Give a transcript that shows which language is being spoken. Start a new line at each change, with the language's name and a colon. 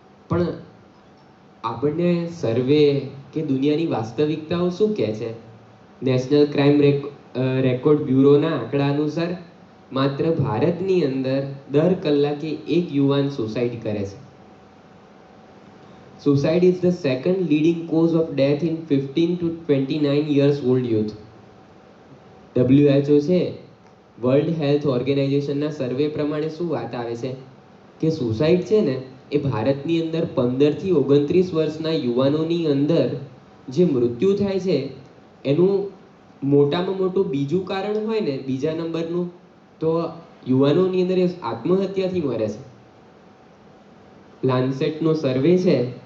Gujarati: પણ આપણને સર્વે કે દુનિયાની વાસ્તવિકતાઓ શું કહે છે? નેશનલ ક્રાઇમ રેકોર્ડ બ્યુરોના આંકડા અનુસાર માત્ર ભારતની અંદર દર કલાકે એક યુવાન સુસાઇડ કરે છે।
English: Suicide is the second leading cause of death in 15 to 29 years old youth.
Gujarati: WHO છે વર્લ્ડ હેલ્થ ઓર્ગેનાઇઝેશનના સર્વે પ્રમાણે શું વાત આવે છે કે સુસાઇડ છે ને એ ભારતની અંદર 15 થી 29 વર્ષના યુવાનોની અંદર જે મૃત્યુ થાય છે એનું મોટામાં મોટું બીજું કારણ હોય ને બીજા નંબરનું તો યુવાનોની અંદર એ આત્મહત્યાથી મરે છે। લાન્સેટનો સર્વે છે